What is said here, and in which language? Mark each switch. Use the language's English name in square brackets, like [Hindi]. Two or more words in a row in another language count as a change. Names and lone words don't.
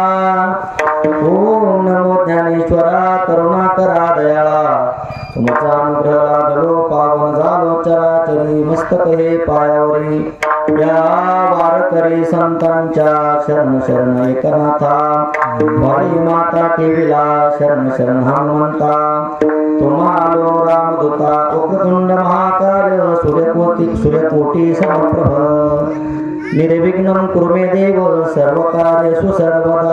[Marathi] ओम नमो ज्ञानेश्वरा करुणा करा दयाळा तुमचा अनुग्रह लादलो पावन झालो चराचरी मस्तक हे पायावरी या वारकरी संतांच्या शरण शरण एकनाथा वारी माता ठेविला शरण शरण हनुमंता तुम्हालो रामदूता [Sanskrit] उग्रतुंड महाकाय सूर्यकोटी समप्रभ निर्विघ्नं कुर्मे देव सर्वकार्येषु सर्वदा